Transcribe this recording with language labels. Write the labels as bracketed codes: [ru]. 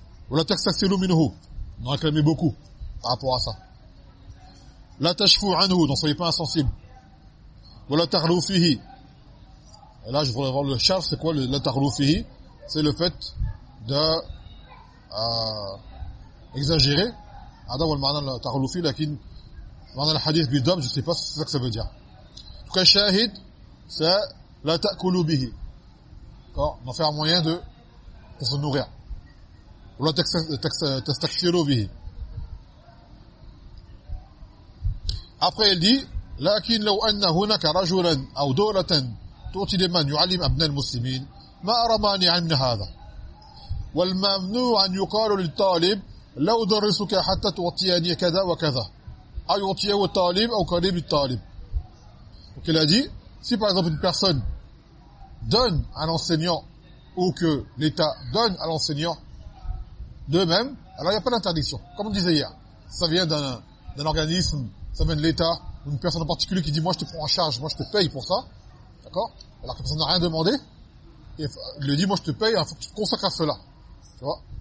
[ar] La taksathiru minhu, [fr] on en réclamait beaucoup par rapport à ça. [ar] La tashfu anhu, [fr] donc ne soyez pas insensible. [ar] La taghlu fihi. [fr] Et là, je voudrais voir le charf, c'est quoi [ar] la taghlu fihi? [fr] C'est le fait de exagérer. [ar] هذا هو المعنى التغلو فيه لكن معنى الحديث بالدم [fr] je sais pas ce que ça veut dire. Donc un shahid ça [ar] la ta'kulu bihi. [fr] D'accord, on fait un moyen de se nourrir. Ou [ar] la tastakthiru bihi. [fr] Après il dit [ar] لكن لو ان هناك رجلا او دوله تؤتي لمن يعلم ابناء المسلمين ما ارى مانعا من هذا. والممنوع ان يقال للطالب لو درسك حتى تعطيني كذا وكذا اي اعطيه الطالب او قريب الطالب. [fr] Donc il a dit, si par exemple une personne donne à l'enseignant ou que l'État donne à l'enseignant d'eux-mêmes, alors il n'y a pas d'interdiction. Comme on disait hier, ça vient d'un organisme, ça vient de l'État, une personne en particulier qui dit moi je te prends en charge, moi je te paye pour ça, d'accord, alors que la personne n'a rien demandé, et il lui dit moi je te paye, il faut que tu te consacres à cela, tu vois.